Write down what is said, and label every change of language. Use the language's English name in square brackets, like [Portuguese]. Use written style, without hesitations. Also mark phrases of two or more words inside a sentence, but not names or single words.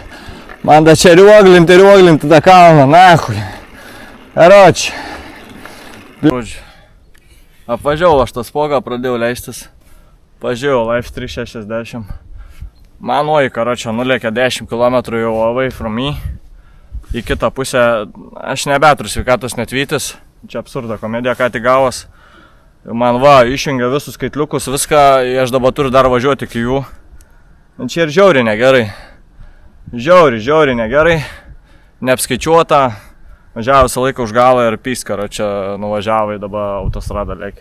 [Lithuanian] Man da čia rioglinti tą kalną, nahui. Karoči. Žodžiu. Apvažiavau aš tą spogą, pradėjau leistis. Pažiūrėjau Life 360. Manoji, karoči, nulėkė 10 km jau [English] away from me. [Lithuanian] Į kitą pusę aš nebeturiu sveikatos netvytis. Čia absurdo komedija, ką tik gavos. Man va, išjungia visus skaitliukus, viską, aš dabar turiu dar važiuoti iki jų. Čia ir žiauriai negerai. Žiauriai negerai, neapskaičiuota, Važiavo visą laiką už galą ir Piskaro čia nuvažiavo į dabar autostradą lėkį.